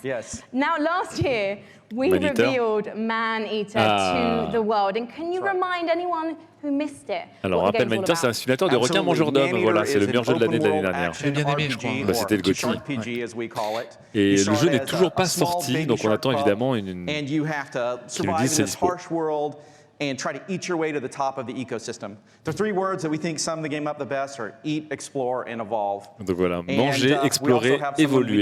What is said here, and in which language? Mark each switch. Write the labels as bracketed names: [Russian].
[English] Yes. Now, last year, we revealed Man-Eater to the world. And can you remind anyone who missed it? [French] Alors, on rappelle, Man-Eater, c'est un simulateur de requin mangeur d'hommes. Voilà, c'est le meilleur jeu de l'année dernière. J'ai bien aimé, je crois. Bah, c'était le GOTY. Ouais. Et le jeu n'est toujours pas sorti, donc on attend évidemment qui nous dise c'est dispo. [English] And try to eat your way to the top of the ecosystem. The three words that we think sum the game up the best are eat, explore, and evolve. [French] Donc voilà, manger, explorer, évoluer.